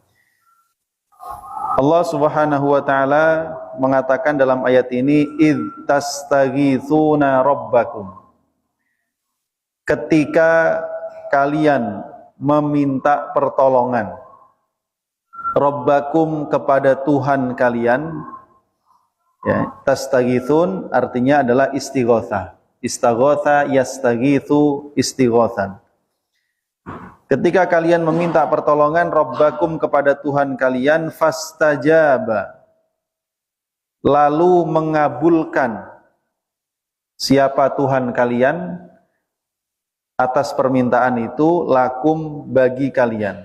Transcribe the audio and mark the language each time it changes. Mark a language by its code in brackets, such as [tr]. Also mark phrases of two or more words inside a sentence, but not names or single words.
[id] Allah [ar] Subhanahu wa taala [id] mengatakan dalam ayat ini, [ar] idz tastaghitsuna rabbakum. [id] Ketika kalian meminta pertolongan, rabbakum kepada Tuhan kalian. Ya, tastaghithun artinya adalah istighotsah. [ar] استغاث يستغيث استغاثة. [id] Ketika kalian meminta pertolongan rabbakum kepada Tuhan kalian, fastajaba, lalu mengabulkan siapa Tuhan kalian atas permintaan itu, lakum bagi kalian.